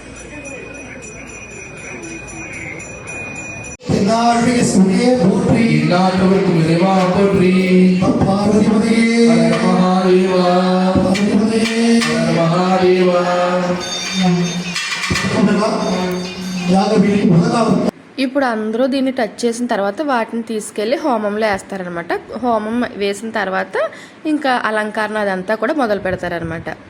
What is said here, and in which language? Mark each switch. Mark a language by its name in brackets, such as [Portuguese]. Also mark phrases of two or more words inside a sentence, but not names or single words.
[Tamil] தென்னாடுடைய சுமையே போற்றி இல்லாதவர்க்கும் இறைவா போற்றி. பார்வதிபதியே ஹர மகாதேவா பார்வதிபதியே ஹர மகாதேவா. [Telugu] యాగవీడి మొదలవు ఇప్పుడు అందరూ దీన్ని టచ్ చేసిన తర్వాత వాటిని తీసుకెళ్ళి హోమంలో వేస్తారనమాట. హోమం వేసిన తర్వాత ఇంకా అలంకరణ అదంతా కూడా మొదలు పెడతారనమాట.